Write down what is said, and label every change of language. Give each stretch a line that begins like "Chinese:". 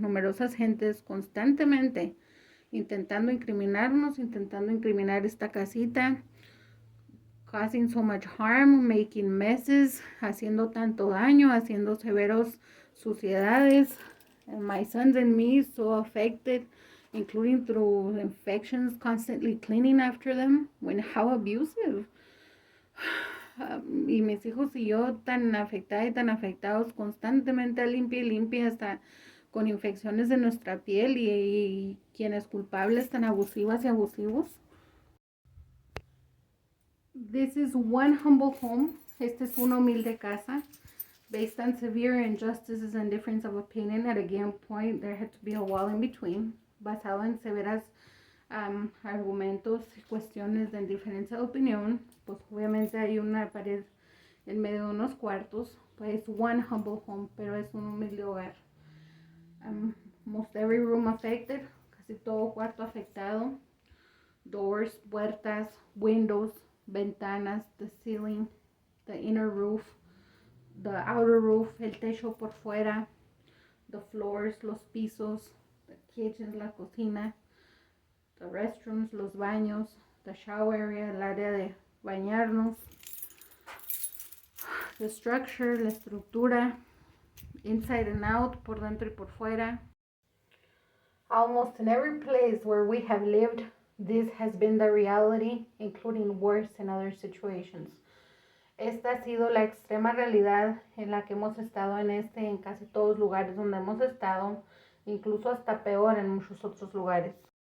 Spanish: Numerosas gentes constantemente intentando incriminarnos, intentando incriminar esta casita,
English: causing so much harm, making messes,
Spanish: haciendo tanto daño, haciendo severos suciedades.
English: And my sons and me so affected, including through infections, constantly cleaning after them. When how abusive.
Spanish: Y mis hijos y yo tan afectadas y tan afectados, constantemente limpia y limpia, hasta con infecciones de nuestra piel y quienes culpables tan abusivas y abusivos.
English: This is one humble home.
Spanish: Este es una humilde casa.
English: Based on severe injustices and difference of opinion, at a given point there had to be a wall in between.
Spanish: Basado en severas argumentos y cuestiones de diferencia de opinión, pues obviamente hay una pared en medio de unos cuartos. Pues
English: one humble home,
Spanish: pero es un humilde hogar.
English: Most every room affected,
Spanish: casi todo cuarto afectado.
English: Doors,
Spanish: puertas,
English: windows,
Spanish: ventanas,
English: the ceiling, the inner roof, the outer roof,
Spanish: el techo por fuera,
English: the floors,
Spanish: los pisos,
English: the kitchen,
Spanish: la cocina,
English: the restrooms,
Spanish: los baños,
English: the shower area,
Spanish: el área de bañarnos,
English: the structure,
Spanish: la estructura,
English: inside and out,
Spanish: por dentro y por fuera.
English: Almost in every place where we have lived, this has been the reality, including worse in other situations.
Spanish: Esta ha sido la extrema realidad en la que hemos estado en casi todos los lugares donde hemos estado, incluso hasta peor en muchos otros lugares.